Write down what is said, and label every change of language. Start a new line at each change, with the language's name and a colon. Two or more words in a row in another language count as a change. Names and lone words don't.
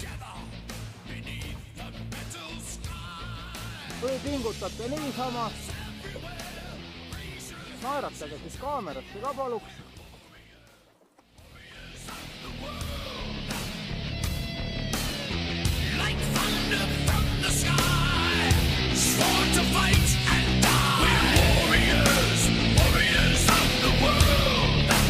Estonian: Või pingutate niisama? Naeratage siis kaamerasse ka paluks.
English: Like thunder from the sky, sworn to fight and die. We're warriors, warriors of the world.